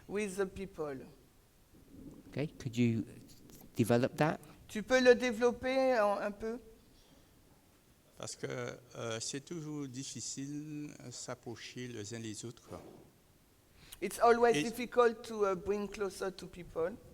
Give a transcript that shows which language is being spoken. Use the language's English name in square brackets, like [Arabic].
[English] With the people. Okay, could you develop that? [French] Tu peux le développer un peu? Parce que c'est toujours difficile de s'approcher les uns les autres. [English] It's always [French] Et- [English] difficult to bring closer to people.